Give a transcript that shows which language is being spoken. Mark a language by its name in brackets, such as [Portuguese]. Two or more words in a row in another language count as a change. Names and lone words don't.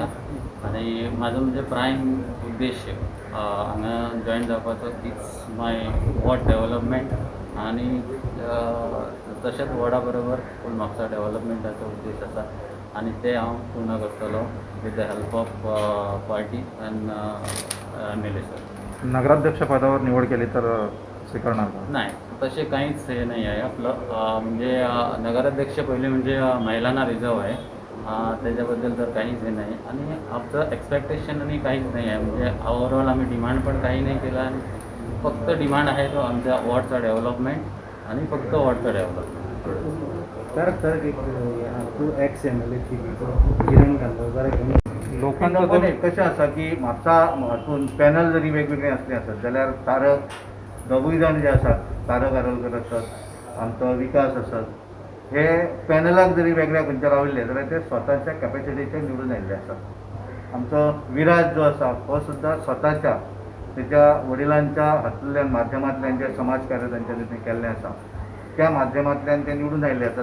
[Konkani] आनी म्हाजो म्हणजे प्रायम उद्देश हांगा जॉयन जावपाचो [English] It's my ward development [Konkani] आनी तशेंच वॉर्डा बरोबर पूण म्हापसा डेव्हलपमेंटाचो उद्देश आसा आनी ते हांव पूर्ण करतलो [English] with the help of party and MLA sir. [Marathi] नगराध्यक्ष पदावर निवड केली तर स्वीकारणार का? नाही, तसे काहीच हे नाही आहे आपलं. म्हणजे नगराध्यक्ष पहिले म्हणजे महिलांना रिझर्व आहे, त्याच्याबद्दल तर काहीच हे नाही. आणि आमचं एक्सपेक्टेशन आणि काहीच नाही आहे. म्हणजे ओव्हरऑल आम्ही डिमांड पण काही नाही केला. आणि फक्त डिमांड आहे तो आमच्या वॉर्डचा डेव्हलपमेंट आणि फक्त वॉर्डचं डेव्हलपमेंट. लोकांना [Konkani] कशें आसा की म्हापसा हातून पॅनल जरी वेगवेगळे असले आसत जाल्यार तारक दोगूय जाण जे आसात, तारक आरोलकर आसत, आमचो विकास आसत, हे पॅनलाक जरी वेगळ्या खंयच्या राविल्ले जाल्यार ते स्वताच्या कॅपेसिटीचेर निवडून आयिल्ले आसात. आमचो विराज जो आसा हो सुद्दां स्वताच्या तेच्या वडिलांच्या हातूंतल्यान माध्यमांतल्यान जे समाजकार्य तांच्यांनी केल्लें आसा त्या माध्यमांतल्यान ते निवडून आयिल्ले आसात.